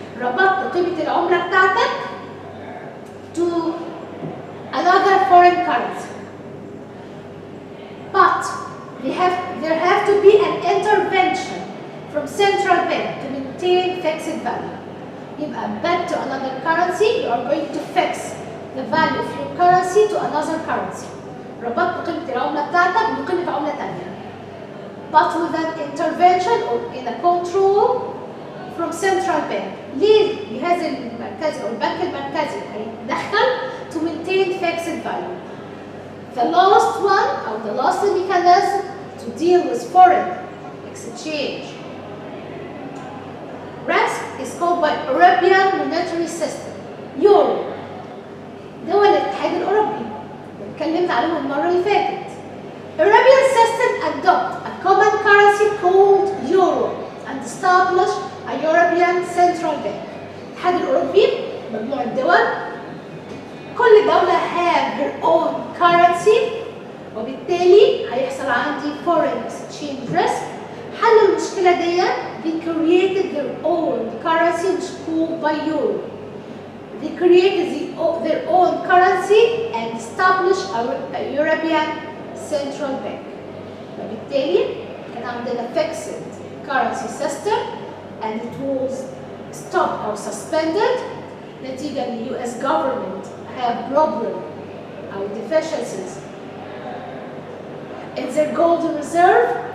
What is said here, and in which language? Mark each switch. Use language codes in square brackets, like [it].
[ar] ربطت قيمة العملة بتاعتك [en] to another foreign currency. But there have to be an intervention from central bank to maintain fixed value. [ar] يبقى [en] back to another currency, you are going to fix the value of your currency to another currency. [ar] ربطت قيمة العملة بتاعتك بقيمة عملة تانية. [en] But with an intervention or in a control from central bank. [ar] ليه الجهاز المركزي أو البنك المركزي هيتدخل [en] to maintain fixed value. The last one or the last mechanism to deal with foreign exchange risk is called by European monetary system. Euro. [ar] دول الاتحاد الأوروبي اللي اتكلمت عليهم المرة اللي فاتت. [en] European system adopt a common currency called Euro and establish a European Central Bank. [ar] الاتحاد الأوروبي مجموعة دول، كل دولة [en] have her own currency، [ar] وبالتالي هيحصل عندي [en] foreign exchange risk. [ar] حل المشكلة دي [en] they created their own currency which is called by Euro. They created their own currency and established a European Central Bank. [ar] وبالتالي كان عندنا [en] fixed currency system and it was stopped or suspended [ar] نتيجة ان [en] US government have problem or deficiencies in their golden reserve.